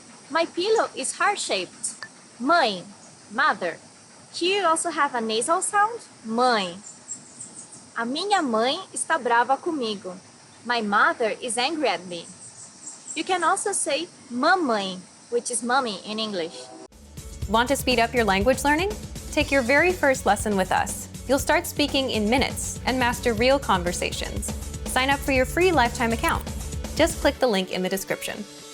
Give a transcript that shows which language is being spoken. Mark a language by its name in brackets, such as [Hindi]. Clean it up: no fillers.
[English] My pillow is heart-shaped. Mãe, mother. Here you also have a nasal sound, mãe. [Portuguese] A minha mãe está brava comigo. [English] My mother is angry at me. You can also say mamãe, which is mommy in English. Want to speed up your language learning? Take your very first lesson with us. You'll start speaking in minutes and master real conversations. Sign up for your free lifetime account. Just click the link in the description.